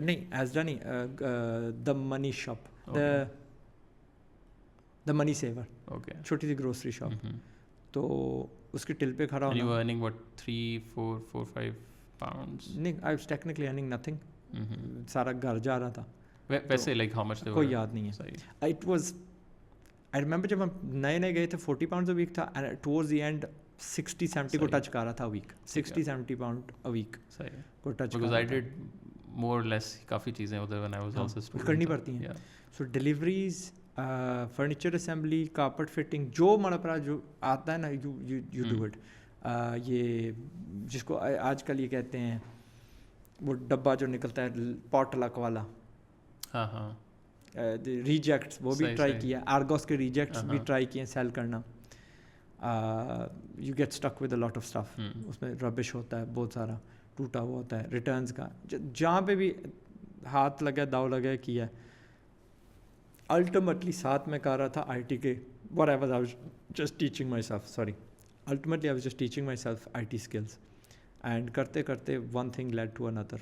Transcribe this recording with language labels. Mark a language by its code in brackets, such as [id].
[en] نہیں, ایسڈا نہیں, the money shop, the money saver. [ur] Okay, چھوٹی سی گروسری شاپ. تو اس کی ٹل پہ کھڑا ہونا. [en] You earning what 3-4-5 pounds? نہیں, I was technically earning nothing. [ur] سارا گھر جا رہا تھا. [en] ویسے like how much? [ur] کوئی یاد نہیں ہے. [en] it was, I remember [ur] جب ہم نئے گئے تھے [en] 40 pounds a week تھا, and towards the end 60-70 [ur] کو ٹچ کر رہا تھا [en] Week. 60-70 pound a week کو touch. Because I did more less [ur] کافی چیزیں ادھر [en] when I was also student [ur] کرنی پڑتی ہیں. سو deliveries, furniture assembly, carpet fitting, جو ہمارا پڑا جو آتا ہے نا, [en] You do it. [ur] یہ جس کو آج کل یہ کہتے ہیں وہ ڈبہ جو نکلتا ہے پاٹ لک والا, ہاں ہاں, ریجیکٹس, وہ بھی ٹرائی کیا. آرگوس کے ریجیکٹس بھی ٹرائی کیے سیل کرنا. [en] You get stuck with a lot of stuff. [ur] اس میں ربش ہوتا ہے بہت سارا, ٹوٹا ہوا ہوتا ہے. ریٹرنس کا جہاں پہ بھی ہاتھ لگا, داؤ لگا, کیا. [en] ultimately [ur] ساتھ میں کر رہا تھا آئی ٹی کے, [en] what I was just teaching myself, sorry, ultimately I was just teaching myself IT skills. And [ur] کرتے کرتے [en] one thing led to another.